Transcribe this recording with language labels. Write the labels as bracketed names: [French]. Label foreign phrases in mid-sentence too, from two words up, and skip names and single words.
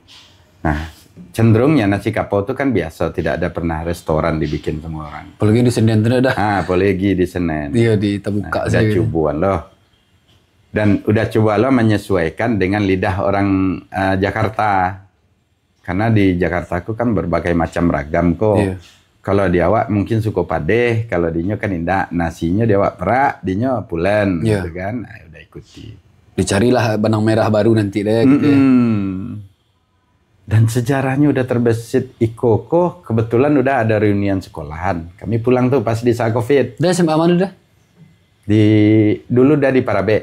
[Indonesian] Nah, cenderungnya nasi kapau itu kan biasa, tidak ada pernah restoran dibikin sama orang. Apalagi di Senen itu dah. Apalagi di Senen. Iya, di terbuka udah coba loh. Dan udah coba loh menyesuaikan dengan lidah orang Jakarta. Karena di Jakarta aku kan berbagai macam ragam kok. Iya. [Minangkabau] Kalau di awak mungkin suku padeh, kalau dinyo kan indah. Nasinya di awak perak, dinyo pulen gitu kan. Nah, udah ikuti. [Indonesian] Dicarilah benang merah baru nanti deh gitu ya. Dan sejarahnya udah terbesit Ikoko, kebetulan udah ada reunian sekolahan. Kami pulang tuh pas di saat Covid. Udah SMA mana udah? Dulu udah di Parabe.